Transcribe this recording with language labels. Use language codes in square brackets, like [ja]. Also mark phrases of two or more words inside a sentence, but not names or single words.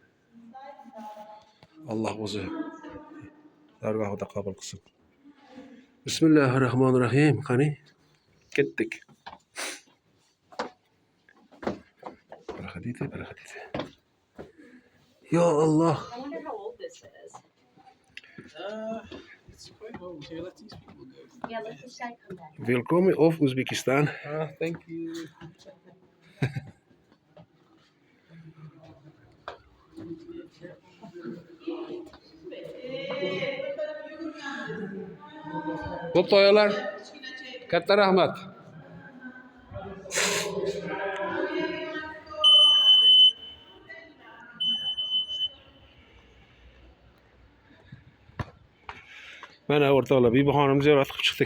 [uz] Alloh o'zi dargohida qabul qilsin. [ar] بسم الله الرحمن الرحيم. [uz] Qani? Ketdik. Проходите. [ar] يا الله. [en] I wonder how old this is. It's quite old. Here, let these people go. Yeah, let this guy come back. Welkom of Uzbekistan. Thank you. [uz] Ko'p to'yalar. Katta rahmat. Mana o'rtoqlar, Bibixonimni ziyorat qilib chiqdik.